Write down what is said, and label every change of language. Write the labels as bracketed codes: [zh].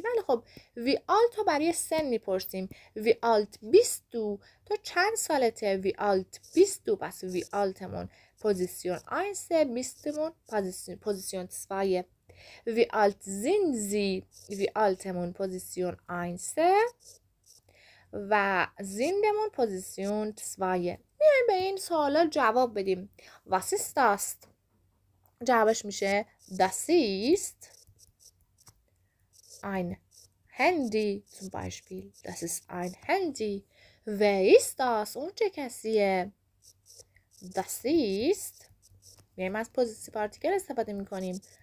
[fa] ولی خب وی آلت رو برای سن میپرسیم. وی آلت بیستو، تو چند سالته؟ وی آلت بیستو، پس وی آلتمون پوزیسیون 1، بیستمون پوزیسیون 2. وی آلت زینزی، وی آلتمون پوزیسیون 1 و زیندمون پوزیسیون 2. میایم به این سوالا جواب بدیم. [de] Was ist das؟ [fa] جوابش میشه [de] Das ist ein Handy zum Beispiel. Das ist ein Handy. Wer ist das؟ [fa] اون چه کسیه؟ Das ist، میایم از پوزیسیون پارتیکل استفاده میکنیم.